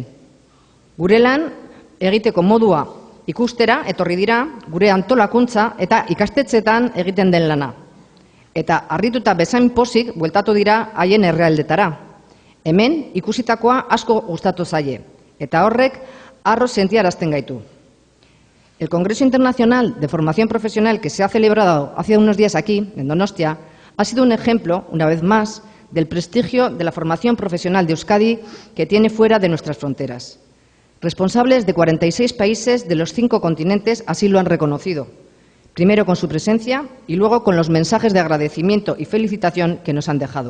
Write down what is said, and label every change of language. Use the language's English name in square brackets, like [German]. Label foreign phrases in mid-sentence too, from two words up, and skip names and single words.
[Basque] Gure lan egiteko modua ikustera etorri dira gure antolakuntza eta ikastetxeetan egiten den lana. Eta harrituta bezain pozik bueltatu dira haien herrialdetara. Hemen ikusitakoa asko gustatu zaie eta horrek harro sentiarazten gaitu. [Spanish] El Congreso Internacional de Formación Profesional que se ha celebrado hace unos días aquí, en Donostia, ha sido un ejemplo, una vez más, del prestigio de la formación profesional de Euskadi que tiene fuera de nuestras fronteras. Responsables de 46 países de los 5 continentes así lo han reconocido, primero con su presencia y luego con los mensajes de agradecimiento y felicitación que nos han dejado.